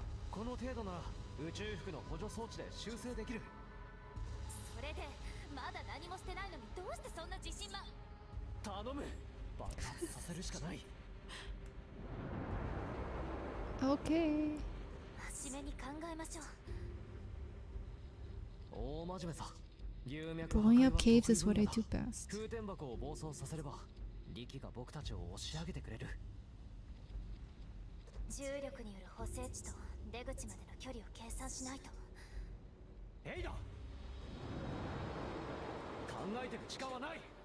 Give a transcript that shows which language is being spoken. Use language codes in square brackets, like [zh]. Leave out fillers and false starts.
[ja] この程度なら宇宙服の補助装置で修正できる。それでまだ何もしてないのにどうしてそんな自信ま。頼む。爆発させるしかない。 [en] Okay. [ja] 真面目に考えましょう。大真面目さ。 [en] Blowing up caves is what I do best. [ja] 空天箱を暴走させれば力が僕たちを押し上げてくれる。重力による補正値と出口までの距離を計算しないと。エイダ。考えてる時間はない。